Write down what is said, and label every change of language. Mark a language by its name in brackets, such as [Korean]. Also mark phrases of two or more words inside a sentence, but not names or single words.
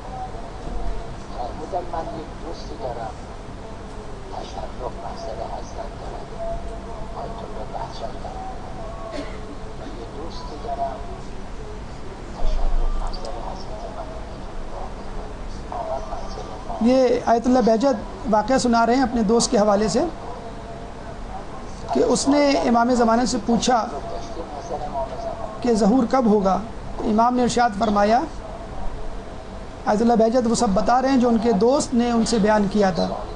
[Persian] فرمودن من یک دوستی دارم تشرف محضر حضرت دارم آیت الله بهجت. من یک دوستی دارم تشرف محضر حضرت من آمد محضر ما. [Urdu] یہ آیت اللہ بہجت واقعہ سنا رہے ہیں اپنے دوست کے حوالے سے کہ اس نے امام زمانے سے پوچھا کہ ظہور کب ہوگا. امام نے ارشاد فرمایا، آیت اللہ بہجت وہ سب بتا رہے ہیں جو ان کے دوست نے ان سے بیان کیا تھا.